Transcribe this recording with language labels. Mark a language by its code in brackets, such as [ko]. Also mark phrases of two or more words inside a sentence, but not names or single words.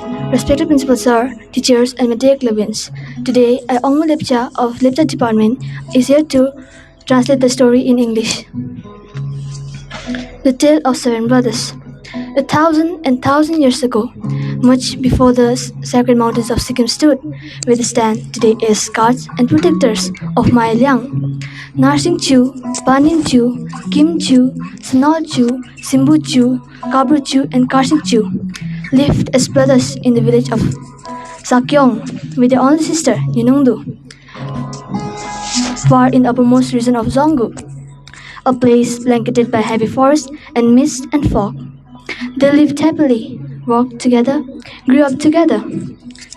[en] Respected Principal Sir, teachers and my dear Clevians. Today, Ongmo Lepcha of Lepcha Department is here to translate the story in English. The Tale of Seven Brothers. 1,000 years ago, much before the sacred mountains of Sikkim stood, where they stand today as guards and protectors of my Liang. Narsing Chu, Panin Chu, Kim Chu, Sanal Chu, Simbu Chu, Kabru Chu, and Karsing Chu lived as brothers in the village of Sakyong with their only sister, Yunungdu, far in the uppermost region of Zonggu, a place blanketed by heavy forest and mist and fog. They lived happily, worked together, grew up together.